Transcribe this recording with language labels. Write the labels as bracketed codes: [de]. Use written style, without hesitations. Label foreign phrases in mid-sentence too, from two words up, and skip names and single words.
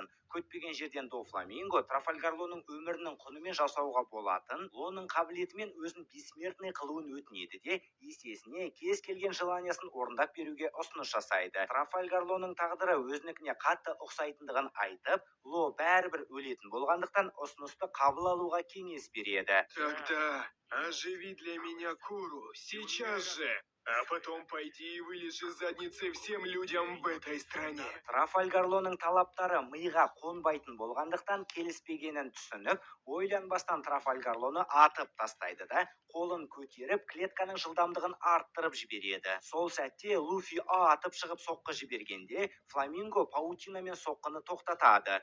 [kk] Көтпеген жерден Дофламинго Трафальгарлоның өмірінің құнымен жасауға болатын, оның қабілетімен өзін бессмертный қылуын өтінеді де, есесіне кез келген желаниясын орындап беруге ұсыныс жасайды. Трафальгарлоның тағдыры өзінікіне қатты ұқсайтындығын айтып, Ло бәрібір өлетін болғандықтан ұсынысты қабыл алуға кеңес береді. [ru] Тогда оживи для меня Куру сейчас же. А потом пойди и вылежи задницей всем людям в этой стране. [kk] Трафальгарлоның талаптары миға қонбайтын болғандықтан келіспегенін түсініп, ойланбастан Трафальгарлоны атып тастайды да, қолын көтеріп, клетканың жылдамдығын арттырып жібереді. Сол сәтте Луфи атып шығып соққы жібергенде, Фламинго паутинамен соққыны тоқтатады.